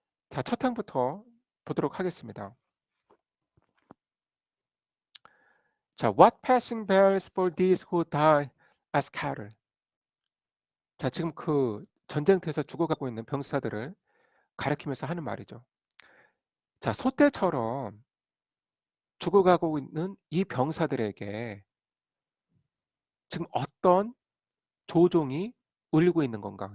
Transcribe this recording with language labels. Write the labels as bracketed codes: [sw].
[ko] 자, 첫 항부터 보도록 하겠습니다. 자, [en] What passing bells for these who die as cattle. [ko] 자, 지금 그 전쟁터에서 죽어가고 있는 병사들을 가리키면서 하는 말이죠. 자, 소떼처럼 죽어가고 있는 이 병사들에게 지금 어떤 조종이 울리고 있는 건가?